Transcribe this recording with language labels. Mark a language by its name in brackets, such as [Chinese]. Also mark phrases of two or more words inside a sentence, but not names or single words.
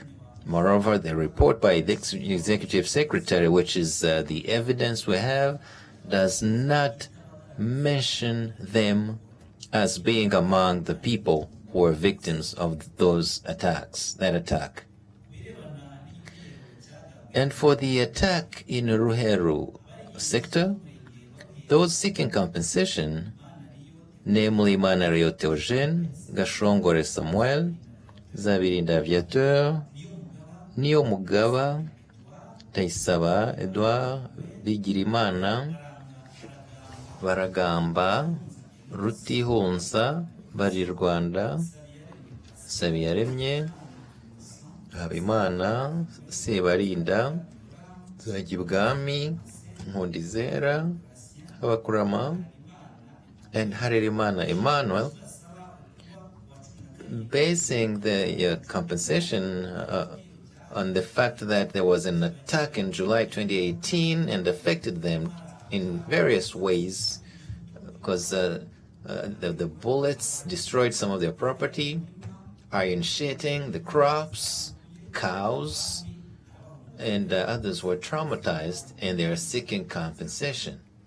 [English] Moreover, the report by the Executive Secretary, which is the evidence we have, does not mention them as being among the people who were victims of those attacks, that attack. And for the attack in Ruheru sector, those seeking compensation, namely Manario Theogene, Gashongore Samuel, Zabirinda Aviateur, Nio Mugaba, Ndayisaba Edouard, Bigirimana, Baragamba, Rutihunza, Bari Rwanda, Sabiyaremye, Habimana, Sebarinda, Zagibwami, Nkundizera, Habakurama, and Harerimana Emmanuel, basing the compensation on the fact that there was an attack in July 2018 and affected them in various ways because the bullets destroyed some of their property, iron sheeting, the crops, cows, and others were traumatized and they are seeking compensation.